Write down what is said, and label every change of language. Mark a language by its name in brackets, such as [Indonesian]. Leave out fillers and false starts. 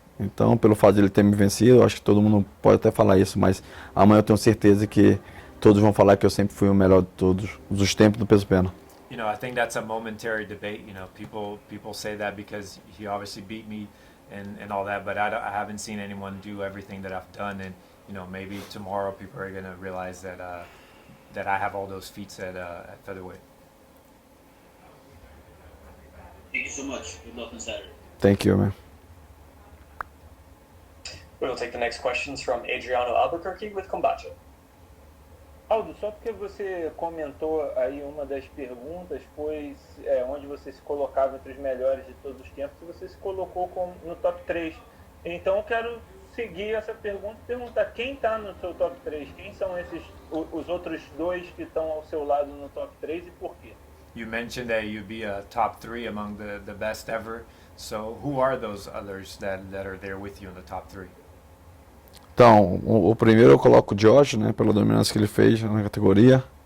[Portuguese] Então, pelo fato de ele ter me vencido, eu acho que todo mundo pode até falar isso, mas amanhã eu tenho certeza que todos vão falar que eu sempre fui o melhor de todos os tempos do peso pena. [English] You know, I think that's a momentary debate. You know, people say that because he obviously beat me and all that, but I haven't seen anyone do everything that I've done. And you know, maybe tomorrow people are going to realize that that I have all those feats at featherweight. Thank you so much. Good luck on Saturday. Thank you, man. We will take the next questions from Adriano Albuquerque with Kombacha. [Portuguese] Aldo, só porque você comentou aí uma das perguntas foi onde você se colocava entre os melhores de todos os tempos e você se colocou no top 3. Então eu quero seguir essa pergunta e perguntar quem está no seu top 3, quem são os outros 2 que estão ao seu lado no top 3 e por quê? [English] You mentioned that you'd be a top 3 among the best ever. So who are those others that are there with you in the top 3? [Portuguese] Então, o primeiro eu coloco o Josh, né, pela dominância que ele fez na categoria.